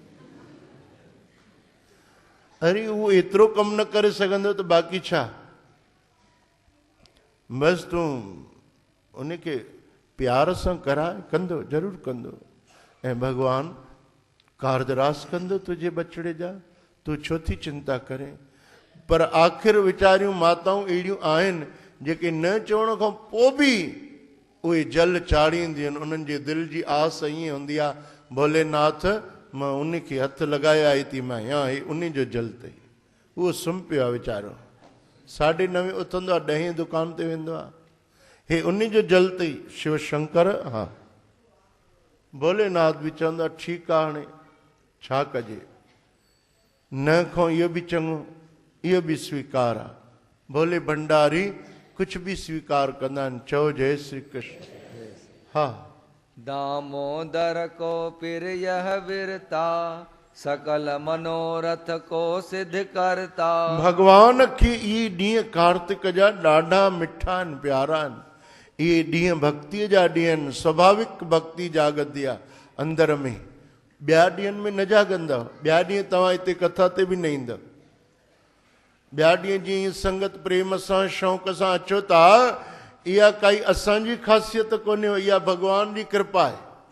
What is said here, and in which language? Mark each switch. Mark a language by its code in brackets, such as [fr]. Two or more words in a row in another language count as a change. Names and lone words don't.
[sd] अरे उहो एतिरो कमु न करे सघंदो त बाक़ी छा? बसि तूं उनखे प्यार सां कराए, कंदो ज़रूरु कंदो, ऐं भॻवानु कारजरास कंदो तुंहिंजे बचड़े जा, तूं छो थी चिंता करें। पर आख़िर वीचारियूं माताऊं अहिड़ियूं आहिनि जेके न चवण खां पोइ बि उहे जल चाढ़ींदियूं आहिनि। उन्हनि जे दिलि जी आस ईअं हूंदी आहे, भोलेनाथ मां उनखे हथु लॻाए आई थी, मां या हे उन जो जल अथई। उहो सुम्ही पियो आहे वीचारो, 9:30 उथंदो आहे, 10 दुकान ते वेंदो आहे, हे उन जो जल अथई। शिव शंकर हा, भोलेनाथ बि चवंदो आहे ठीकु आहे, हाणे छा कजे, न खां इहो बि चङो, इहो बि स्वीकार आहे। भोले भंडारी कुझु बि स्वीकार कंदा आहिनि। चओ जय श्री कृष्ण। हा, [hi] दामोदर को पिर यह विरता, सकल मनोरथ को सिद्ध करता। [sd] भगवान खे इहे ॾींहं कार्तिक जा ॾाढा मिठा आहिनि, प्यारा आहिनि। इहे ॾींहं भक्तीअ जा ॾींहं आहिनि, स्वाभाविक भक्ति जागंदी आहे अंदर में। ॿिया ॾींहंनि में न जागंदव, ॿिया ॾींहं तव्हां हिते कथा ते बि न ईंदव। ॿिया ॾींहं जीअं संगत प्रेम सां शौक़ सां अचो था, इहा काई असांजी ख़ासियत कोन्हे, इहा भॻवान जी कृपा आहे।